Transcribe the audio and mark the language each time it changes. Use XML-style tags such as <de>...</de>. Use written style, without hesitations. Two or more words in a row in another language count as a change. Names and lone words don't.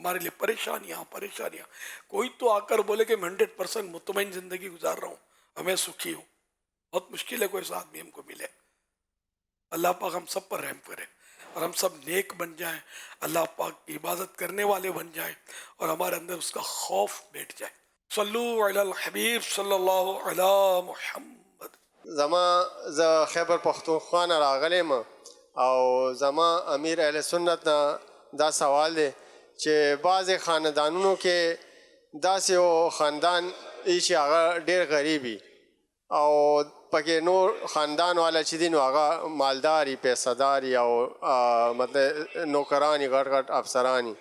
<ur>ہمارے لیے پریشانیاں پریشانیاں. کوئی تو آ کر بولے کہ میں 100% مطمئن زندگی گزار رہا ہوں, ہمیں سکھی ہوں. بہت مشکل ہے کوئی ایسا آدمی ہم کو ملے. اللہ پاک ہم سب پر رحم کرے اور ہم سب نیک بن جائیں, اللہ پاک کی عبادت کرنے والے بن جائیں اور ہمارے اندر اس کا خوف بیٹھ جائے.</ur> <ar>صلو علی الحبیب صلی اللہ علی محمد.</ar> <ps>زما ز خیبر پختونخوا نه راغلی م او زما امیر اهل سنت نه دا سوال دی چې بعضې خاندانونو کې داسې یو خاندان ای چې هغه ډېر غریب وي او پکې نور خاندان والا چې دي نو هغه مالدار وي, پیسهدار وي او مطلب نوکران وي, غټ غټ افسران وي.</ps>